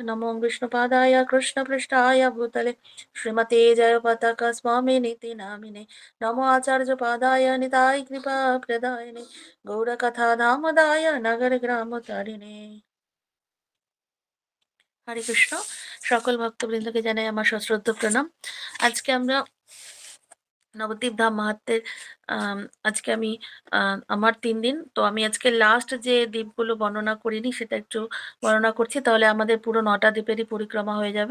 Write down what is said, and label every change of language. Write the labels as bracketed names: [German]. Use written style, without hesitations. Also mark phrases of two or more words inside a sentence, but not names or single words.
[Sanskrit] नमो विष्णुपादाय कृष्णपृष्ठाय भूतले श्रीमते जयपताका स्वामिनिति नामिने। नमो आचार्यपादाय निताय कृपा प्रदायिने गौरकथा दामोदाय नगर ग्राम तारिणे। [Bangla] হরে কৃষ্ণ। সকল ভক্তবৃন্দকে জানাই আমার সশ্রদ্ধ প্রণাম। আজকে আমরা নবদ্বীপ ধাম মাহাত্ম্যের আম, আজকে আমি আমার 3 দিন তো আমি আজকে লাস্ট যে দ্বীপগুলো বর্ণনা করিনি সেটা একটু বর্ণনা করছি, তাহলে আমাদের পুরো 9টা দ্বীপেরই পরিক্রমা হয়ে যাবে।